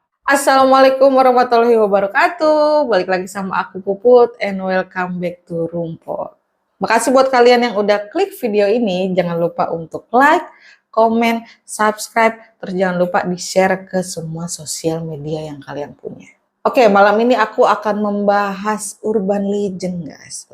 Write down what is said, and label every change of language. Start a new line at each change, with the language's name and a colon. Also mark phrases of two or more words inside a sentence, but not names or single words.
Arabic: السلام عليكم ورحمة الله وبركاته.
Indonesian: Balik lagi sama aku Puput
English: and welcome back to
Indonesian: Rumput. Makasih buat kalian yang udah klik video ini. Jangan lupa untuk like, komen, subscribe. Terus jangan lupa di-share ke semua sosial media yang kalian punya. Oke, malam ini aku akan membahas
English: urban legend,
Indonesian: guys.